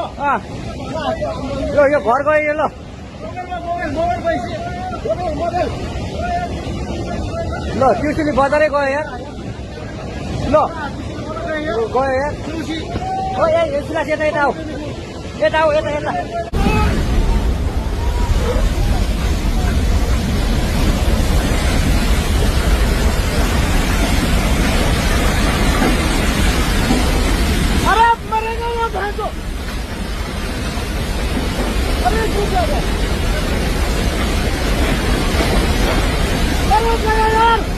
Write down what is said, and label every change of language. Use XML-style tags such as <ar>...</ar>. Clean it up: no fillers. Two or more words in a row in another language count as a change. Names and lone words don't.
<ne>यो घर गयो ल ल त्रिशुली बजारै गयो यार ल गयो यार ओ ए सुलास यता यता आऊ यता आऊ यता यता</ne> <hi>अरे मरेगा ये भैंसो अरे छूट जाएगा अरे चला यार</hi>